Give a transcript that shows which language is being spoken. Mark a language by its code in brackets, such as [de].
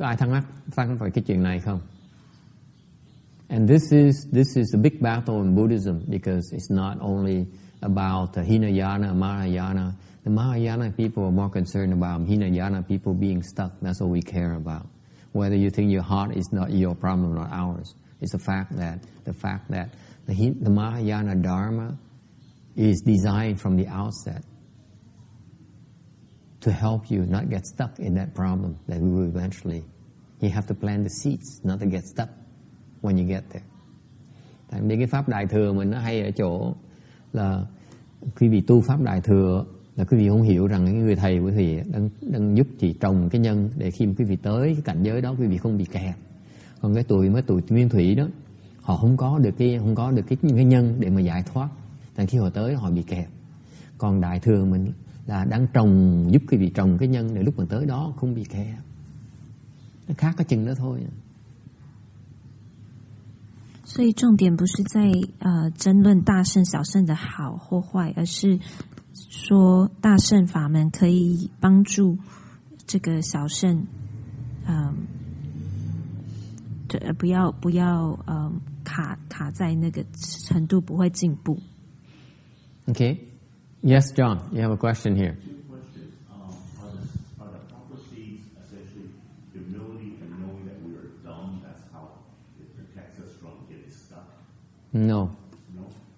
[vi] Ai thắc mắc về cái chuyện này không? [en] And this is a big battle in Buddhism because it's not only about the Hinayana, Mahayana. The Mahayana people are more concerned about Hinayana people being stuck. That's all we care about. Whether you think your heart is not your problem, not ours. It's the fact that the Mahayana Dharma is designed from the outset to help you not get stuck in that problem that we will eventually You have to plant the seeds, not to get stuck when you get there. [vi] Tại vì cái pháp Đại Thừa mình nó hay ở chỗ là quý vị tu pháp Đại Thừa là quý vị không hiểu rằng cái người thầy của quý vị đang giúp chị trồng cái nhân để khi mà quý vị tới cái cảnh giới đó quý vị không bị kẹt. Còn cái tuổi nguyên thủy đó, họ không có được cái nhân để mà giải thoát. Tại khi họ tới họ bị kẹt. Còn Đại Thừa mình là đang trồng, giúp quý vị trồng cái nhân để lúc mà tới đó không bị kẹt. Nó khác cái chừng đó thôi. [zh] 所以重点不是在争论大乘小乘的好或坏，而是说大乘法门可以帮助这个小乘，不要卡在那个程度，不会进步。 [en] Okay, yes, John, you have a question here. Two questions. Are the proper seeds essentially humility and knowing that we are dumb? That's how it protects us from getting stuck. No. No.